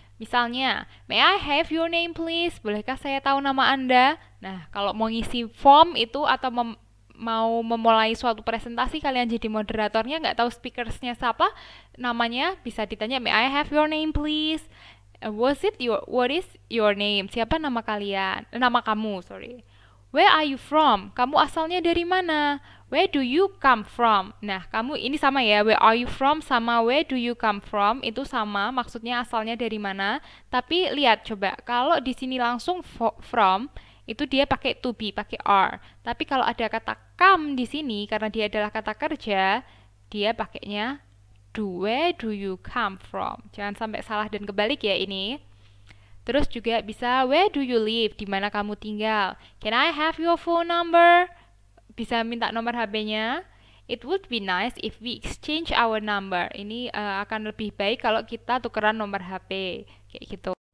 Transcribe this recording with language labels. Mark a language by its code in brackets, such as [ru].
[en] Misalnya, may I have your name please? [id] Bolehkah saya tahu nama Anda? Nah, kalau mau ngisi form itu atau mau memulai suatu presentasi, kalian jadi moderatornya, nggak tahu speakersnya siapa, namanya bisa ditanya, [en] may I have your name please? What is your name? [id] Siapa nama kalian? Nama kamu, [en] sorry. Where are you from? [id] Kamu asalnya dari mana? [en] Where do you come from? [id] Nah, kamu ini sama ya, [en] where are you from sama where do you come from [id] itu sama, maksudnya asalnya dari mana. Tapi lihat coba, kalau di sini langsung from itu dia pakai to be, pakai are. Tapi kalau ada kata come di sini karena dia adalah kata kerja, dia pakainya do. [en] Where do you come from? [id] Jangan sampai salah dan kebalik ya ini. Terus juga bisa [en] where do you live? [id] Di mana kamu tinggal? [en] Can I have your phone number? [id] Bisa minta nomor HP-nya. [en] It would be nice if we exchange our number. [id] Ini akan lebih baik kalau kita tukeran nomor HP kayak gitu.